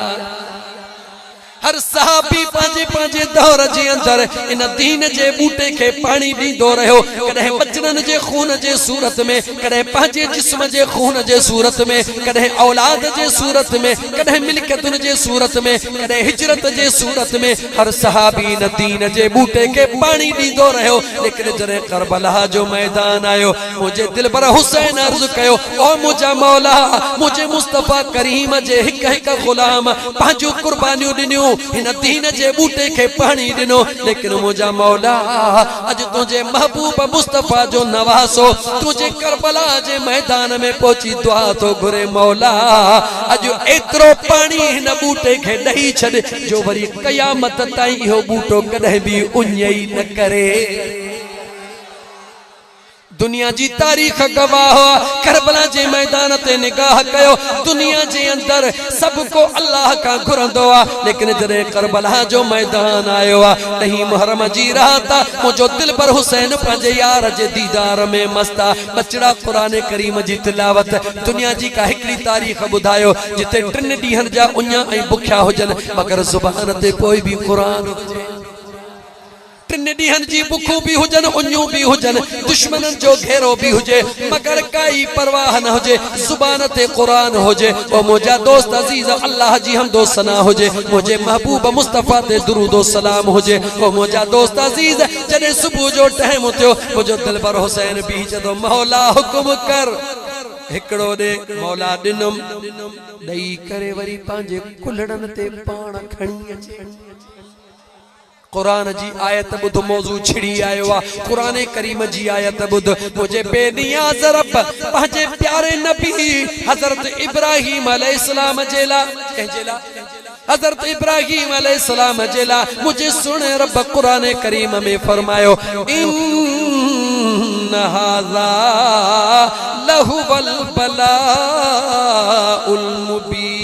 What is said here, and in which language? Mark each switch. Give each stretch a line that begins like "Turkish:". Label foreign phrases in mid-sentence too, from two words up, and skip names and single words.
Sindhi: हर सहाबी पांजे पांजे दौर जे अंदर इन दीन जे बूटे के पानी दींदो रहो कदे बचनन जे खून जे सूरत में कदे पांजे जिस्म जे खून जे सूरत में कदे औलाद जे सूरत में कदे मिल्कियतुन जे सूरत में कदे हिजरत जे सूरत में हर सहाबी न दीन जे बूटे के पानी दींदो रहो लेकिन जरे करबला जो मैदान आयो मुझे दिल पर हुसैन अर्ज कयो ओ मुझा मौला मुझे मुस्तफा करीम जे हिक हिक गुलाम पांजो कुर्बानियूं दिनियूं इन दीन जे बूटे के पानी दिनो लेकिन मुझा मौला अज तुझे महबूब मुस्तफा जो नवासो तुझे करबला जे मैदान में पहुंची दुआ तो घुरे मौला अज एतरो पानी इन बूटे के ॾई छॾ जो वरी कयामत ताईं इहो बूटो कदे भी उञई न करे दुनिया जी तारीख गवाह करबला जे मैदान ते निगाह कयो दुनिया जे अंदर सबको अल्लाह का घुरंदो लेकिन जरे करबला जो मैदान आयो नहीं मुहर्रम जी रात मुझो दिल पर हुसैन पंजे यार जे दीदार में मस्ता बचड़ा कुरान करीम जी तिलावत दुनिया जी का हिकड़ी तारीख बुधायो जिते 3 ॾींहनि जा उञा ऐं बुखिया हुजन मगर जुबान ते कोई भी कुरान 3 ॾींहनि जी बुखूं भी हुजन उञूं भी हुजन दुश्मनन जो घेरो भी हुजे मगर काई परवाह न हुजे जुबान ते कुरान हुजे ओ मुझा दोस्त अजीज अल्लाह जी हमदो सना हुजे मुझे महबूब मुस्तफा ते दुरूद ओ सलाम हुजे ओ मुझा दोस्त अजीज जने सुबह जो टाइम थियो मुझो दिल पर हुसैन भी जदो मौला हुक्म कर हिकड़ो दे मौला दिनम ॾई करे वरी पांजे कुलड़न ते पाण खणी अचे कुरान जी आयत बुध मौजू छिड़ी आयो कुरान करीम जी आयत बुध मुझे बेनियाज रब पंहिंजे प्यारे नबी हजरत इब्राहिम अलैहिस्सलाम जेला हजरत इब्राहिम अलैहिस्सलाम जेला मुझे सुन रब कुरान करीम में फरमायो
Arabic: إن هذا لهو البلاء المبين